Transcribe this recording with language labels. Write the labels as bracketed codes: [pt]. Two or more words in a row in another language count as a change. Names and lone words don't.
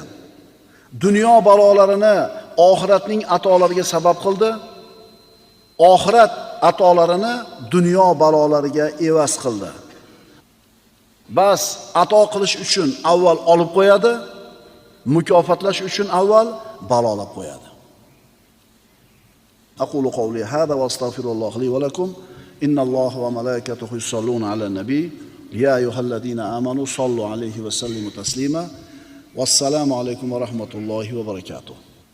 [uz] Dunyo balolarini oxiratning atolariga sabab qildi. Oxirat atolarini dunyo balolariga evaz qildi. Bas ato qilish uchun avval olib qo'yadi, mukofotlash uchun avval balolab qo'yadi. [ar] أقول قولي هذا وأستغفر الله لي ولكم. إن الله وملائكته يصلون على النبي. يا أيها الذين آمنوا صلوا عليه وسلموا تسليما. والسلام عليكم ورحمة الله وبركاته.